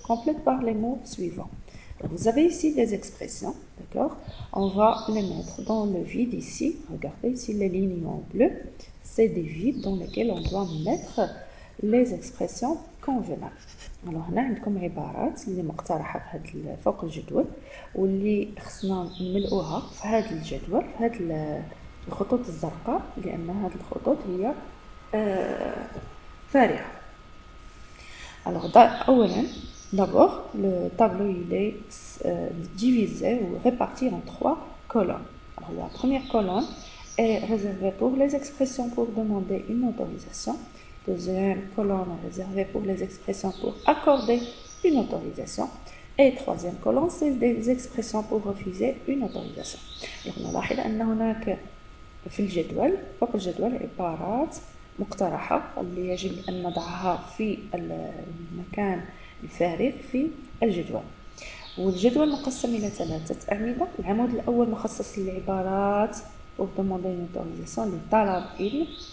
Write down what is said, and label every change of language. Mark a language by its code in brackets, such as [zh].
[fr] Complète par les mots suivants. Vous avez ici des expressions, d'accord? On va les mettre dans le vide ici. Regardez ici les lignes en bleu. C'est des vides dans lesquels on doit mettre les expressions convenables. [ar] Alors هنا عندكم عبارات اللي مقترحة فوق الجدول واللي خصنا نملؤوها في هذا الجدول في هذه الخطوط الزرقاء لأن هذه الخطوط هي فارغة. [fr] Alors d'abord le tableau il est divisé ou réparti en 3 colonnes. Alors la première colonne est réservée pour les expressions pour demander une autorisation. Deuxième colonne est réservée pour les expressions pour accorder une autorisation. Et troisième colonne, c'est des expressions pour refuser une autorisation. [ar] Donc, نلاحظ أن هناك في الجدول فوق الجدول عبارات مقترحة اللي يجب أن نضعها في المكان الفارغ في الجدول. والجدول مقسم إلى 3 أعمدة. العمود الأول مخصص للعبارات pour demander une autorisation لطلب إذن.